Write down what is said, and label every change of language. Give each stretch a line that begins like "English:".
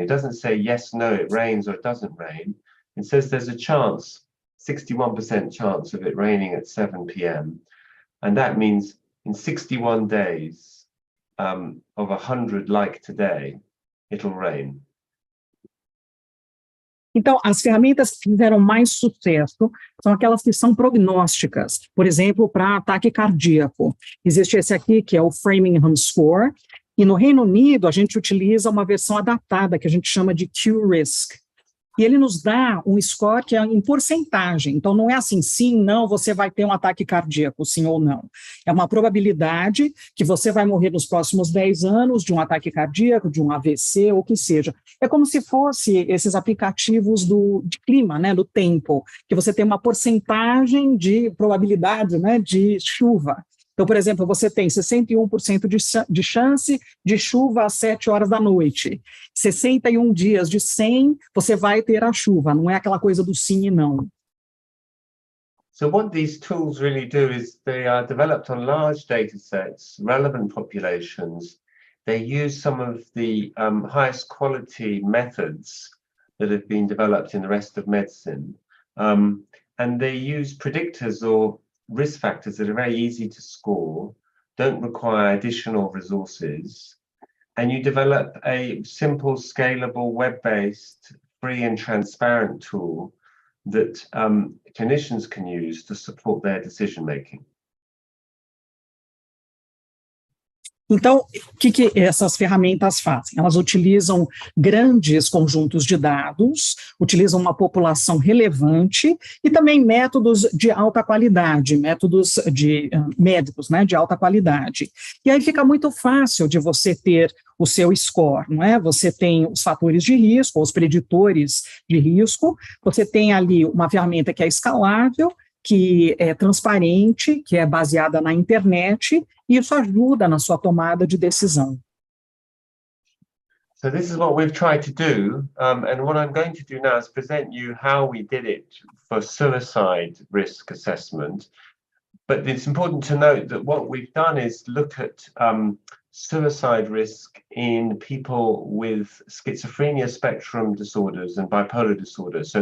English: It doesn't say yes, no, it rains or it doesn't rain. It says there's a chance, 61% chance of it raining at 7 p.m. And that means in 61 days of 100 like today, it'll rain.
Portuguese: Então, as ferramentas que fizeram mais sucesso são aquelas que são prognósticas. Por exemplo, para ataque cardíaco. Existe esse aqui, que é o Framingham Score, e no Reino Unido a gente utiliza uma versão adaptada, que a gente chama de Q-risk. E ele nos dá um score que é em porcentagem. Então, não é assim, sim, não, você vai ter um ataque cardíaco, sim ou não. É uma probabilidade que você vai morrer nos próximos 10 anos de um ataque cardíaco, de um AVC, ou o que seja. É como se fosse esses aplicativos de clima, né, do tempo, que você tem uma porcentagem de probabilidade, né, de chuva. Então, por exemplo, você tem 61% de chance de chuva às 7 horas da noite. 61 dias de 100, você vai ter a chuva. Não é aquela coisa do sim e não.
English: So what these tools really do is they are developed on large data sets, relevant populations. They use some of the highest quality methods that have been developed in the rest of medicine. And they use predictors or risk factors that are very easy to score, don't require additional resources, and you develop a simple, scalable, web-based, free and transparent tool that clinicians can use to support their decision-making.
Portuguese: Então, o que essas ferramentas fazem? Elas utilizam grandes conjuntos de dados, utilizam uma população relevante e também métodos de alta qualidade, métodos de médicos, né, de alta qualidade. E aí fica muito fácil de você ter o seu score, não é? Você tem os fatores de risco, os preditores de risco, você tem ali uma ferramenta que é escalável, que é transparente, que é baseada na internet, e isso ajuda na sua tomada de decisão.
English: So this is what we've tried to do, and what I'm going to do now is present you how we did it for suicide risk assessment. But it's important to note that what we've done is look at suicide risk in people with schizophrenia spectrum disorders and bipolar disorders.